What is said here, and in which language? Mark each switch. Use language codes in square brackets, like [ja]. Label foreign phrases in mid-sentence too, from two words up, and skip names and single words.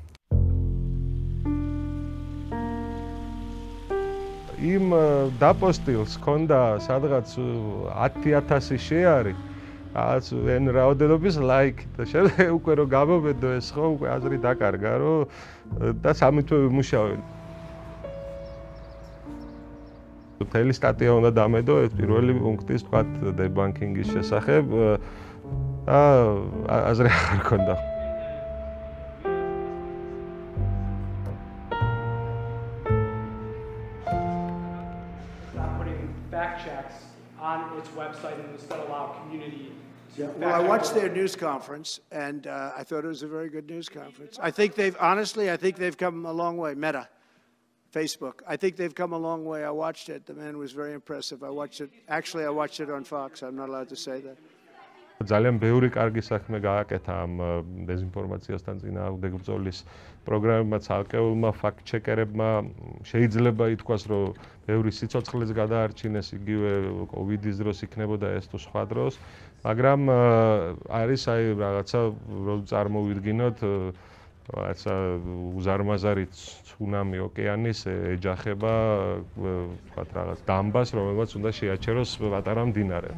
[ka] იმ დაპოსტილს ჰქონდა სადღაც 10,000 შეარი, რაღაც εν რაოდენობის ლაიქი და შემდეგ უკვე რომ გამომედო ეს ხო, უკვე აზრი დაკარგა, რომ და სამი თვე ვიმუშავე. მთელი სტატია უნდა დამედო ეს პირველი პუნქტის, თქვათ, დებანკინგის შესახებ და აზრი აღარ ჰქონდა. [en] On its website and instead allow community to well, I watched their news conference and I thought it was a very good news conference. I think they've come a long way. Meta, Facebook. I think they've come a long way. I watched it. The man was very impressive. I watched it on Fox. I'm not allowed to say that. [ka] ძალიან ბევრი კარგი საქმე გააკეთა ამ დეзинფორმაციასთან წინააღმდეგ ბრძოლის პროგრამებმა, ცალკეულმა ფაქტ-ჩეკერებმა. შეიძლება ითქვას, რომ ბევრი სიცოცხლეც გადაარჩინეს იგივე კოვიდის დროს იქნებოდა ეს თუ სხვა დროს, მაგრამ არის აი რაღაცა რომ წარმოვიდგინოთ რაღაცა უზარმაზარი ცუნამი ოკეანის ეჯახება ვთქვათ რაღაც დამბას, რომელმაც უნდა შეაჩეროს პატარა მდინარე.